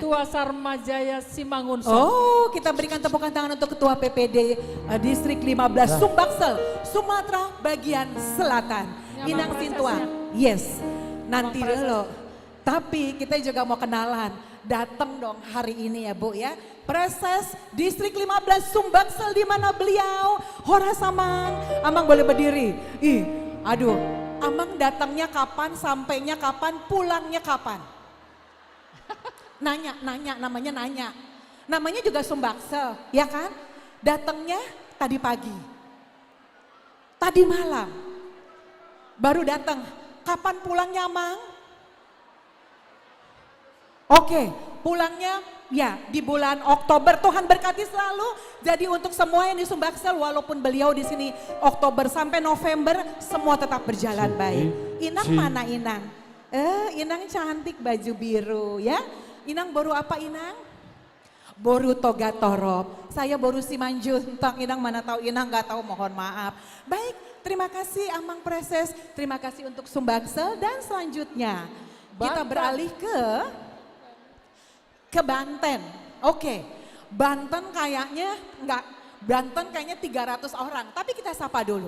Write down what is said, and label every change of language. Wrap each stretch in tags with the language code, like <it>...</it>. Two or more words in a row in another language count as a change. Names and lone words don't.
<id>Sintua Sarmajaya Simangunson. Oh, kita berikan tepukan tangan untuk ketua PPD Distrik 15 Sumbaksel, Sumatera bagian Selatan. Ya, Inang Bang Sintua. Presesnya. Yes. Nanti Bang dulu. Tapi kita juga mau kenalan. Datang dong hari ini ya Bu ya. Preses Distrik 15 Sumbaksel di mana beliau?</id> <bbc>Horas Amang.</bbc> <id>Amang boleh berdiri. Ih, aduh. Amang datangnya kapan, sampainya kapan, pulangnya kapan? Nanya, namanya nanya. Namanya juga Sumbaksel, ya kan? Datangnya tadi pagi. Tadi malam. Baru datang. Kapan pulangnya, Amang? Oke, pulangnya ya di bulan Oktober. Tuhan berkati selalu. Jadi untuk semua yang di Sumbaksel walaupun beliau di sini Oktober sampai November semua tetap berjalan baik. Inang mana Inang? Inang cantik baju biru ya. Inang baru apa Inang?</id> <bbc>Boru toga torop.</bbc> <id>Saya boru Simanjuntak. Inang mana tahu Inang nggak tahu mohon maaf. Baik, terima kasih Amang Preses. Terima kasih untuk Sumbaksel dan selanjutnya kita beralih ke Banten. Oke. Banten kayaknya enggak, Banten kayaknya 300 orang, tapi kita sapa dulu.</id>